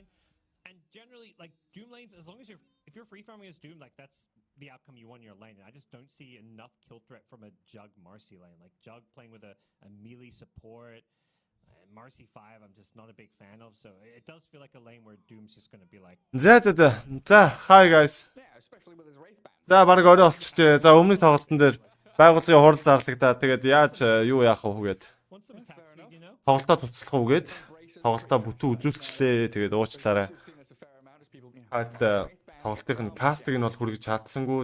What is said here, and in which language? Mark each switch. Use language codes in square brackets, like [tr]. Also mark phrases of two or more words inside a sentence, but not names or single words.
[en] And generally, like Doom lanes, as long as if you're free farming as Doom, like that's the outcome you want in your lane. And I just don't see enough kill threat from a Jug Marcy lane. Like Jug playing with a melee support, and Marcy 5, I'm just not a big fan of. So it does feel like a lane where Doom's just going to be like. [mn] За [en] hi guys. [mn] За баг орой болчихжээ. За өмнөх тоглолтын дээр байгууллагын хурал зарлагдаад тэгээд яаж юу яах вэ гээд тоглолтоо цуцлах уу гээд тоглолтоо бүтэн үзүүлчлээ. Тэгээд уучлаарай. Хаад тоглолтын кастыг нь бол хүргэж чадсангүй.